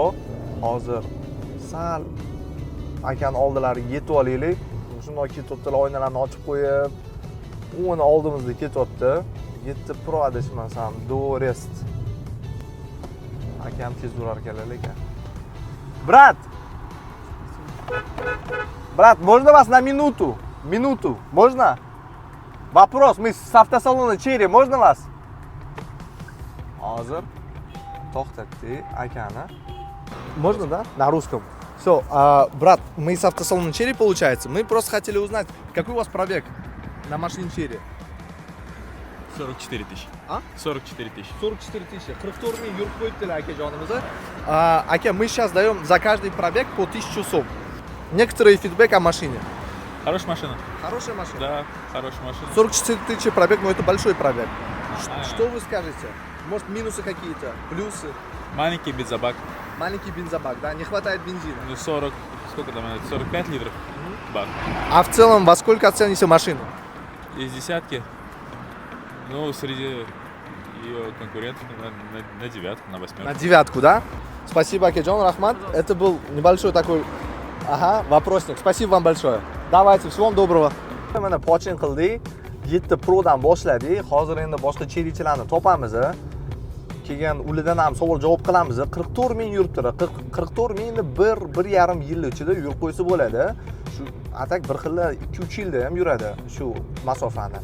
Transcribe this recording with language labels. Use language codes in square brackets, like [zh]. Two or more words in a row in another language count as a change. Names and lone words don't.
[uz] Hozir sal akan oldilariga yetib olaylik. Shunday ketibdilar, oynalarni ochib qo'yib, uni oldimizda ketyapti. 7 Pro adashmasam, Dorest. Akam tez yurar ekanlar lekin. [ru] Брат, можно вас на минуту? Минуту, можно? Вопрос, мы с автосалона Cherry, можно вас? [uz] Hozir to'xtatdik akani. [ru] Можно, да? На русском. Все, брат, мы с автосалона Cherry, получается. Мы просто хотели узнать, какой у вас пробег на машине Cherry? 44 тысячи. А? 44 тысячи. 44 тысячи. [uz] 44 ming yurib qo'yibdilar akajonimiz. Aka, [ru] мы сейчас даем за каждый пробег по 1000 сом. Некоторые фидбэк о машине. Хорошая машина? Хорошая машина? Да, хорошая машина. 44 тысячи пробег, но это большой пробег. Что вы скажете? Может, минусы какие-то, плюсы? Маленький бензобак. Маленький бензобак, да? Не хватает бензина. Ну, 40, сколько там, 45 литров бак. А в целом, во сколько оцените машину? Из десятки, ну, среди ее конкурентов на девятку, на восьмерку. На девятку, да? Спасибо, Акеджон, Рахмат. Это был небольшой такой, вопросник. Спасибо вам большое. Давайте, всего вам доброго. [uz] Mana pochin qildik. 7 Pro dan boshladik. Hozir endi boshqa cherrychilarni topamiz. Keyin ulardan ham savol javob qilamiz. 44 ming yuribdi. 44 mingni 1.5 yil ichida yurib qo'ysa bo'ladi. Shu atak bir xilla 2-3 yilda ham yuradi shu masofani.